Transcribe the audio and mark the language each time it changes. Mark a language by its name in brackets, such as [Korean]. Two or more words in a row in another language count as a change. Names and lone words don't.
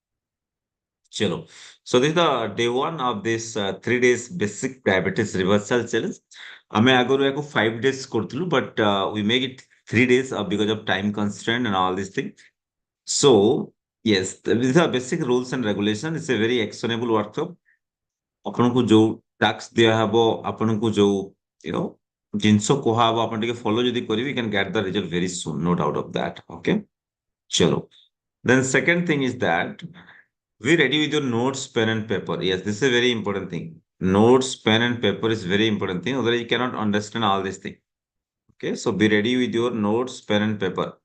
[English] chalo so this is the day 1 of this 3 days basic diabetes reversal challenge [Odia] ଆମେ ଆଗରୁ ୟାକୁ 5 days କରୁଥିଲୁ [English] but we make it 3 days because of time constraint and all these things so yes these are basic rules and regulations it's a very actionable workshop [Odia] ଆପଣଙ୍କୁ ଯୋଉ ଟାସ୍କ ଦିଆହବ ଆପଣଙ୍କୁ ଯୋଉ [English] you know [Odia] ଜିନିଷ କୁହାହବ ଆପଣ ଟିକେ ଫଲୋ ଯଦି କରିବେ [English] you can get the result very soon no doubt of that okay chalo then second thing is that be ready with your notes pen and paper yes this is a very important thing notes pen and paper is very important thing otherwise you cannot understand all this thing okay so be ready with your notes pen and paper